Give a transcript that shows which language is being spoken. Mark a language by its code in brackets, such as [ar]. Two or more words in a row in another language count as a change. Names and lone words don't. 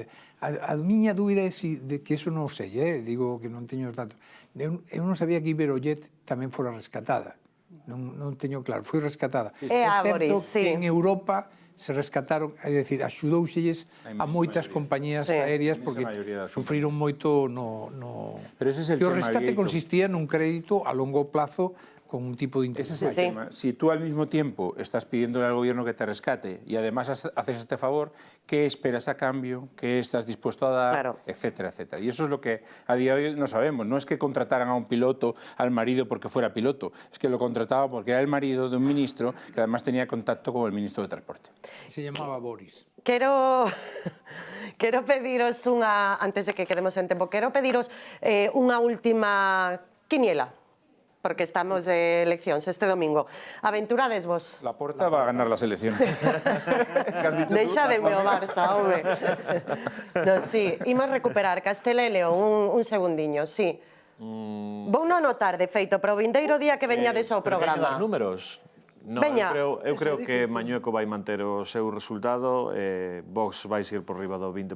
[gl] A miña dúbida é de que eso non o sei, digo que non teño os datos. Eu non sabía que Iberojet tamén fora rescatada. Non teño claro, foi rescatada. É certo [es] sí. [gl] que en Europa se rescataron, é dicir, axudouselles a moitas compañías aéreas porque sufriron moito no... [es] Pero ese es el [gl] que o tema, rescate Dieguito. consistía nun crédito a longo plazo con un tipo de interés. [es] Ese es el tema. Si tú al mismo tiempo estás pidiéndole al gobierno que te rescate y además haces este favor, ¿qué esperas a cambio? ¿Qué estás dispuesto a dar? Claro. Etcétera, etcétera. Y eso es lo que a día de hoy no sabemos. No es que contrataran a un piloto, al marido, porque fuera piloto. Es que lo contrataba porque era el marido de un ministro que además tenía contacto con el ministro de Transporte. Se llamaba Boris. [gl] Quero pediros unha, antes de que quedemos en tempo, quero pediros unha última quiniela, porque estamos de eleccións este domingo. Aventurades vos. [es] La Porta va a ganar las elecciones. [gl] Deixademe o Barça, home. [es] No, sí, [gl] imos recuperar Castela e León, un segundiño, sí. Vou non notar, de feito, pero o vindeiro día que veñades ao Pero programa. que números? No, Veña. eu creo que Mañueco vai manter o seu resultado, Vox vai seguir por riba do 20%.